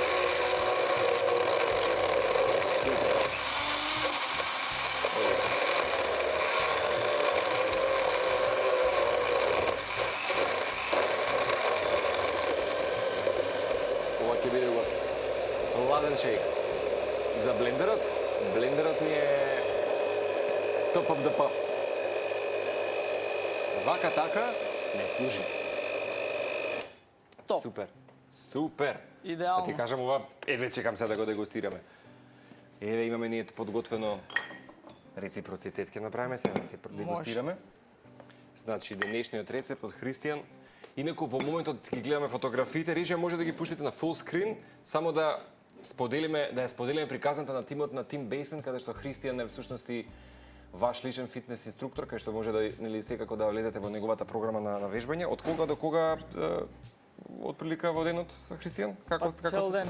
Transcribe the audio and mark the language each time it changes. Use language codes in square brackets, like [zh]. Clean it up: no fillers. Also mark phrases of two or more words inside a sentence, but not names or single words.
[mk] Супер. Ова ќе биде ладен шейк. За блендерот ми е [en] top of the pops. [mk] Вака така не служи. Топ. Супер. Идеално. Да ти кажам ова, еве чекам сега да го дегустираме. Еве имаме ние подготвено реципроцитет ќе направиме сега да се дегустираме. Значи денешниот рецепт од Христијан. Инаку во моментот ги гледаме фотографиите, рече може да ги пуштите на [en] full screen, [mk] само да ја споделиме приказната на тимот на Team Basement, каде што Христијан е всушности ваш личен фитнес инструктор, кај што може да нели секако да влезете во неговата програма на вежбање. Од кога до кога отприлика во денот, Христијан? Како цел ден